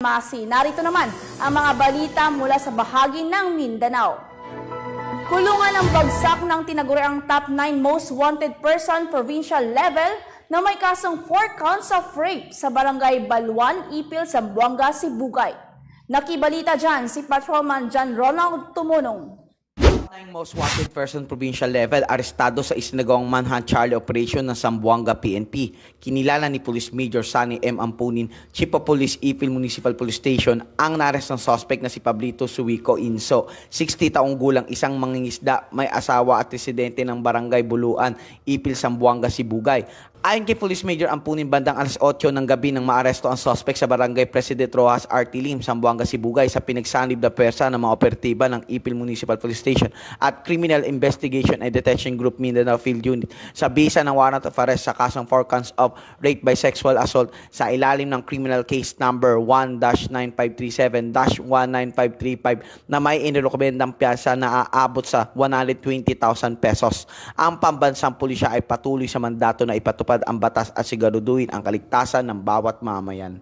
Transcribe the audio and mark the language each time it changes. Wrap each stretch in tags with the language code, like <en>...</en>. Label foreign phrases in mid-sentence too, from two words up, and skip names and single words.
<tl>Narito naman ang mga balita mula sa bahagi ng Mindanao. Kulungan ang bagsak ng tinaguriang</tl> <en>top 9 most wanted person provincial level</en> <tl>na may kasong</tl> <en>4 counts of rape</en> <tl>sa barangay Baluan, Ipil, Zamboanga, Sibugay. Nakibalita dyan si Patrolman John Ronald Tumunong. Ang</tl> <en>most wanted person provincial level</en> <tl>arestado sa isinagawang</tl> <en>manhunt Charlie operation</en> <tl>ng Zamboanga PNP. Kinilala ni Police Major Sunny M. Ampunin,</tl> <en>Chief of Police</en> <tl>Ipil Municipal Police Station, ang naarest ng suspect na si Pablito Suwico Inso, 60 taong gulang, isang mangingisda, may asawa at residente ng barangay Buluan, Ipil, Zamboanga, Sibugay. Ayon kay Police Major Ampunin, bandang alas 8 ng gabi nang maaresto ang suspect sa barangay President Rojas RT Lim, Zamboanga, Sibugay sa pinagsanib na pwersa ng mga operatiba ng Ipil Municipal Police Station at Criminal Investigation and Detection Group Mindanao Field Unit sa bisa ng</tl> <en>warrant of arrest</en> <tl>sa kasong</tl> <en>4 counts of rape by sexual assault</en> <tl>sa ilalim ng</tl> <en>criminal case number</en> <tl>1-9537-19535 na may inirekomendang piyasa na aabot sa 120,000 pesos. Ang pambansang pulisya ay patuloy sa mandato na ipatupad ang batas at siguraduhin ang kaligtasan ng bawat mamayan.</tl>